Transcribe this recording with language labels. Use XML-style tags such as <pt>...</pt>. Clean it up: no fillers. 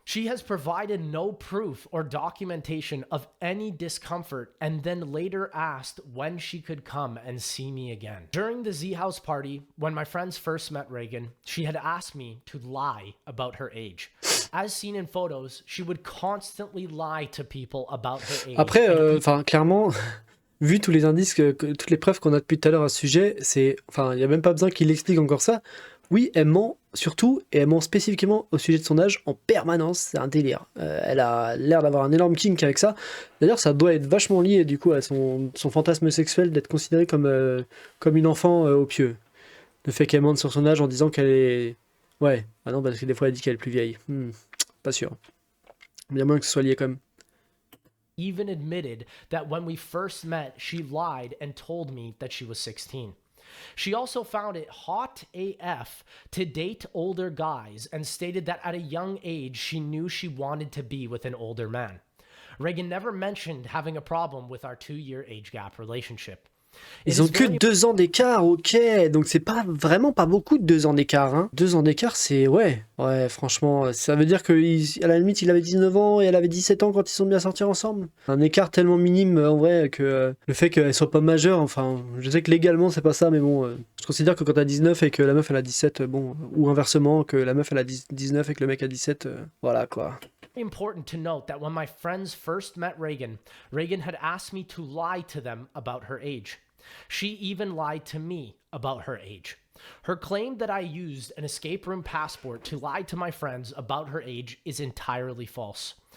<en>She has provided no proof or documentation of any discomfort and then later asked when she could come and see me again. During the Z-House party, when my friends first met Reagan, she had asked me to lie about her age. As seen in photos, she would constantly lie to people about her age.</en> <fr>Après, enfin, clairement... vu tous les indices, toutes les preuves qu'on a depuis tout à l'heure à ce sujet, enfin, il n'y a même pas besoin qu'il explique encore ça. Oui, elle ment surtout, et elle ment spécifiquement au sujet de son âge en permanence, c'est un délire. Elle a l'air d'avoir un énorme kink avec ça. D'ailleurs, ça doit être vachement lié du coup à son fantasme sexuel d'être considérée comme une enfant au pieu. Le fait qu'elle mente sur son âge en disant qu'elle est... Ouais, ah non, parce que des fois elle dit qu'elle est plus vieille. Pas sûr. Bien moins que ce soit lié quand même.</fr> <en>Even admitted that when we first met, she lied and told me that she was 16. She also found it hot AF to date older guys and stated that at a young age she knew she wanted to be with an older man. Reagan never mentioned having a problem with our 2-year age gap relationship.</en> <fr>Ils ont que 2 ans d'écart, ok, donc c'est pas vraiment pas beaucoup de 2 ans d'écart, hein. 2 ans d'écart, c'est... Ouais, franchement, ça veut dire qu'à la limite, il avait 19 ans et elle avait 17 ans quand ils sont bien sortis ensemble. Un écart tellement minime, en vrai, que le fait qu'elle soit pas majeure, enfin, je sais que légalement, c'est pas ça, mais bon, je considère que quand t'as 19 et que la meuf, elle a 17, bon, ou inversement, que la meuf, elle a 19 et que le mec a 17, voilà, quoi.</fr> <en>Important to note that when my friends first met Reagan, Reagan had asked me to lie to them about her age. She even lied to me about her age. Her claim that I used an escape room passport to lie to my friends about her age is entirely false.</en>